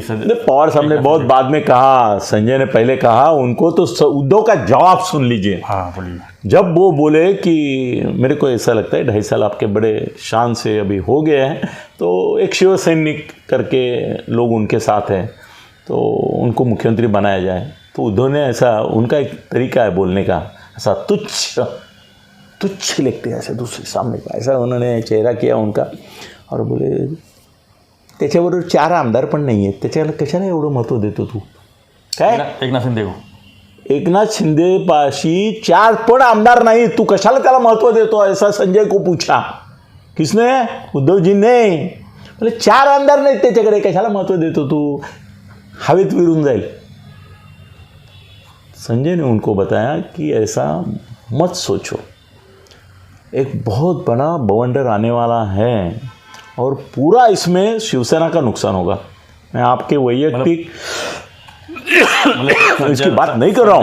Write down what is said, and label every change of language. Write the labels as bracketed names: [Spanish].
[Hindi] पवार साहब ने बहुत बाद में कहा, संजय ने पहले कहा उनको, तो उद्धव का जवाब सुन लीजिए। हाँ बोलिए। जब वो बोले कि मेरे को ऐसा लगता है 2.5 साल आपके बड़े शान से अभी हो गए हैं, तो एक शिव सैनिक करके लोग उनके साथ हैं, तो उनको मुख्यमंत्री बनाया जाए। तो उद्धव ने ऐसा, उनका एक तरीका है बोलने का, ऐसा तुच्छ लिखते हैं ऐसे दूसरे सामने का, ऐसा उन्होंने चेहरा किया उनका, और बोले [Marathi] त्याच्याबरोबर 4 आमदार पण नाही आहेत, त्याच्याला कशाला एवढं महत्त्व देतो तू? काय [Hindi] एकनाथ शिंदे को, [Marathi] एकनाथ शिंदे पाशी 4 पण आमदार नाही, तू कशाला त्याला महत्त्व देतो, [Hindi] ऐसा संजय को पूछा। किसने? उद्धव जी ने। [Marathi] बोले 4 आमदार नाहीत त्याच्याकडे, कशाला महत्त्व देतो तू, हवेत विरून जाईल। [Hindi] संजय ने उनको बताया कि ऐसा मत सोचो, एक बहुत बड़ा बवंडर आने वाला है और पूरा इसमें शिवसेना का नुकसान होगा। मैं आपके वैयक्तिक इसकी बात नहीं कर रहा हूँ।